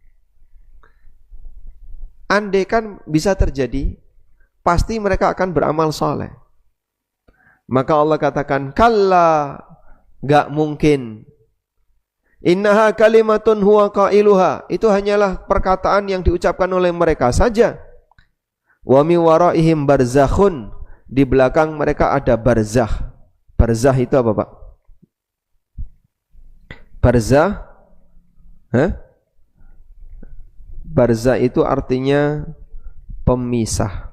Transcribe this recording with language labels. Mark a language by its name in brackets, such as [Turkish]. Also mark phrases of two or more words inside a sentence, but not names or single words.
[Indonesian] Andai kan bisa terjadi, pasti mereka akan beramal saleh. Maka Allah katakan, kalla, gak mungkin. [Arabic] إنها كلمة هو قائلها, [Indonesian] itu hanyalah perkataan yang diucapkan oleh mereka saja. [Arabic] ومن ورائهم برزخ, [Indonesian] di belakang mereka ada barzakh. Barzakh itu apa Pak? Barzakh? Barzakh itu artinya pemisah.